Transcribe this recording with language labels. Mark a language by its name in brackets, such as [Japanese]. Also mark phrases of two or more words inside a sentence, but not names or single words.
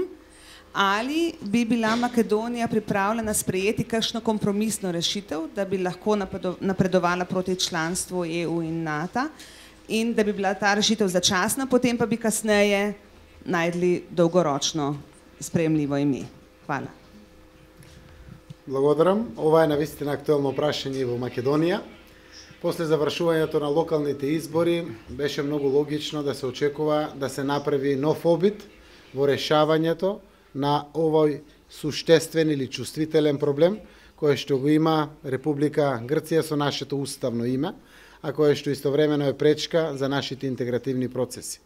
[Slovenian] Ali bi bila Makedonija pripravljena sprejeti kakšno kompromisno rešitev, da bi lahko napredovala proti članstvu EU in NATO in da bi bila ta rešitev začasna, potem pa bi kasneje najdli dolgoročno sprejemljivo ime? Hvala. [Macedonian] Благодарам. Ова е навистина актуелно прашање во Македонија. После завршувањето на локалните избори беше многу логично да се очекува да се направи нов обид во решавањето на овој суштествен или чувствителен проблем кој што го има Република Грција со нашето уставно име, а кој што истовремено е пречка за нашите интегративни процеси.